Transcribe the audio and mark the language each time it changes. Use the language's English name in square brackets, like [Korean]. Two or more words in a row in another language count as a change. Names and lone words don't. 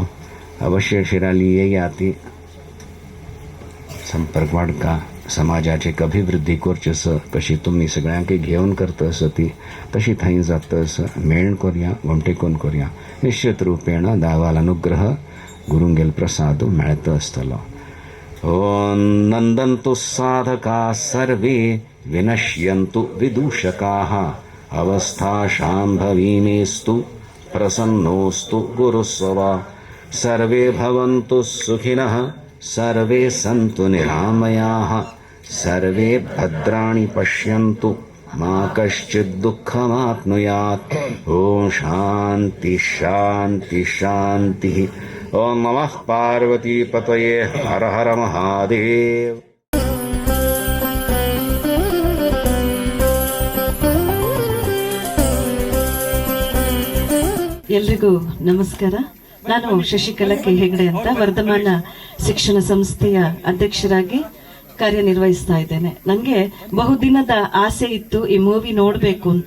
[Konkani] अवश्य शिराली येया ती संपर्क वाडका समाजाची अभिवृद्धी करची आसा कशी तुमी सगळ्यांक घेवन करता आसा ती तशी थंय जाता आसा. मेळून करया घोमटेकून करया निश्चित रुपेण देवाल अनुग्रह गुरुंगेल प्रसाद मेळत आसतलो. [Sanskrit] ओम नंदन्तु साधका सर्वे विनश्यन्तु विदूषकाः अवस्था शाम्भवीमेस्तु प्रसन्नोस्तु गुरुस्ववा. सर्वे भवन्तु सुखिनः सर्वे सन्तु निरामयाः सर्वे भद्राणि पश्यन्तु मा कश्चित् दुःखमाप्नुयात्. ओम शान्ति शान्ति शान्तिः. ओम नमः पार्वती पतये हर हर महादेव. [Kannada] ಎಲ್ರಿಗೂ ನಮಸ್ಕಾರ. ನಾನು ಶಶಿಕಲಾ ಕೆ ಹೆಗಡೆ ಅಂತ ವರ್ಧಮಾನ ಶಿಕ್ಷಣ ಸಂಸ್ಥೆಯ ಅಧ್ಯಕ್ಷರಾಗಿ ಕಾರ್ಯನಿರ್ವಹಿಸ್ತಾ ಇದ್ದೇನೆ. ನನಗೆ ಬಹುದಿನದ ಆಸೆ ಇತ್ತು ಈ ಮೂವಿ ನೋಡ್ಬೇಕು ಅಂತ.